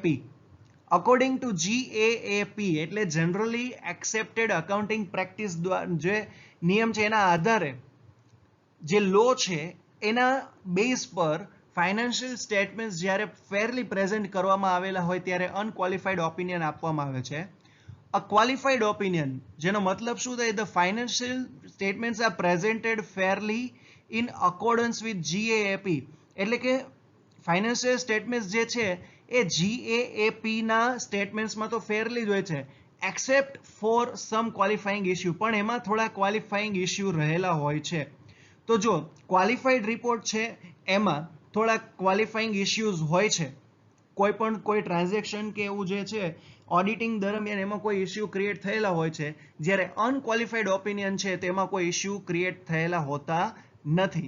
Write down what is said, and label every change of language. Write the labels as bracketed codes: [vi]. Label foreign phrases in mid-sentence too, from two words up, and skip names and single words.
[en] according to [gu] GAAP એટલે [en] generally accepted accounting practice [gu] જે નિયમ છે એના આધારે જે લો છે એના બેઝ પર [en] financial statements [gu] જ્યારે [en] fairly present [gu] કરવામાં આવેલા હોય ત્યારે [en] unqualified opinion [gu] આપવામાં આવે છે. [en] A qualified opinion, [gu] જેનો મતલબ શું થાય? [en] The financial statements are presented fairly in accordance with GAAP. [gu] એટલે કે [en] financial statements [gu] જે છે એ GAAP ના સ્ટેટમેન્ટ્સમાં તો ફેરલી જ હોય છે [en] except for some qualifying issue, [gu] પણ એમાં થોડા [en] qualifying issue [gu] રહેલા હોય છે. તો જો [en] qualified report [gu] છે એમાં થોડા [en] qualifying issues [gu] હોય છે, કોઈ ટ્રાન્ઝેક્શન કે એવું જે છે ઓડિટિંગ દરમિયાન એમાં કોઈ [en] issue create [gu] થયેલા હોય છે, જ્યારે [en] unqualified opinion [gu] છે તેમાં કોઈ [en] issue create [gu] થયેલા હોતા નથી.